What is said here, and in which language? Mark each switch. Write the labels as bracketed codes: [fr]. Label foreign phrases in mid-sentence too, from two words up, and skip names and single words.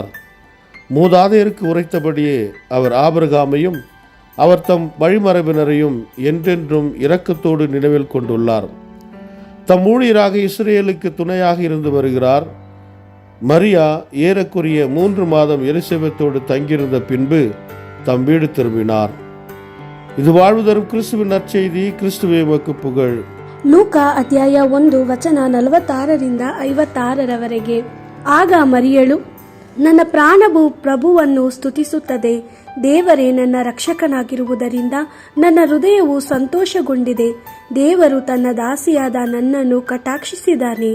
[ta] மூதாதையருக்கு உரைத்தபடியே அவர் ஆபிரகாமையும் அவர் தம் வழிமரபினரையும் என்றென்றும் இரக்கத்தோடு நினைவில் கொண்டுள்ளார். தம் ஊழியராக இஸ்ரேலுக்கு துணையாக இருந்து வருகிறார். மரியா ஏறக்குறைய 3 மாதம் எலிசபெத்தோடு தங்கியிருந்த பின்பு தம் வீடு திரும்பினார். இது வாழ்வு தரும் கிறிஸ்துவின் நற்செய்தி. கிறிஸ்துவே உமக்கு புகழ். [kn] ಲೂಕಾ ಅಧ್ಯಾಯ 1 ವಚನ 46-56. ಆಗ ಮರಿಯಳು, ನನ್ನ ಪ್ರಾಣವು ಪ್ರಭುವನ್ನು ಸ್ತುತಿಸುತ್ತದೆ. ದೇವರೇ ನನ್ನ ರಕ್ಷಕನಾಗಿರುವುದರಿಂದ ನನ್ನ ಹೃದಯವು ಸಂತೋಷಗೊಂಡಿದೆ. ದೇವರು ತನ್ನ ದಾಸಿಯಾದ ನನ್ನನ್ನು ಕಟಾಕ್ಷಿಸಿದ್ದಾನೆ.